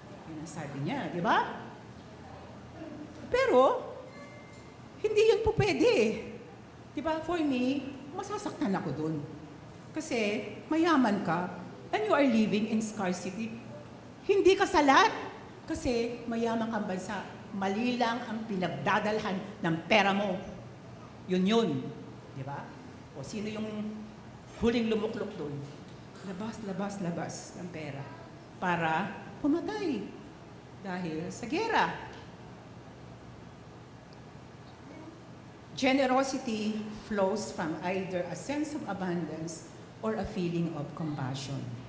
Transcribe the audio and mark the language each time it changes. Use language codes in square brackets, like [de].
[tl] Yun ang sabi niya, di ba? Pero, hindi yun po pwede. Di ba, for me, masasaktan ako doon. Kasi, mayaman ka, [en] and you are living in scarcity. [tl] Hindi ka salat kasi mayaman kang bansa. Mali lang ang pinagdadalhan ng pera mo. Yun. Di ba? O sino yung huling lumuklok doon? Labas ng pera para pumatay dahil sa gera. [en] Generosity flows from either a sense of abundance or a feeling of compassion.